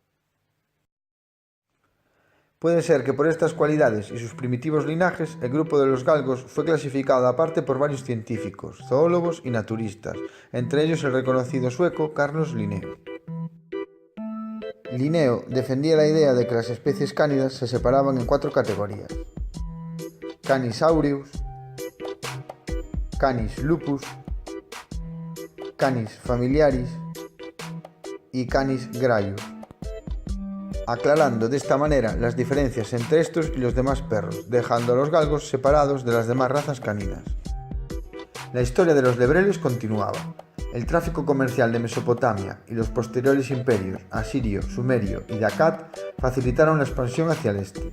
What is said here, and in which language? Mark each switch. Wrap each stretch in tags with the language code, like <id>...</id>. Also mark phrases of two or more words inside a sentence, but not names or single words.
<es>Puede ser que por estas cualidades y sus primitivos linajes, el grupo de los galgos fue clasificado aparte por varios científicos, zoólogos y naturistas, entre ellos el reconocido sueco Carlos Linneo. Linneo defendía la idea de que las especies cánidas se separaban en 4 categorías:</es> <la>Canis aureus, Canis lupus, Canis familiaris y Canis graius,</la> <es>aclarando de esta manera las diferencias entre estos y los demás perros, dejando a los galgos separados de las demás razas caninas. La historia de los lebreles continuaba. El tráfico comercial de Mesopotamia y los posteriores imperios asirio, sumerio y de Akkad facilitaron la expansión hacia el este.</es>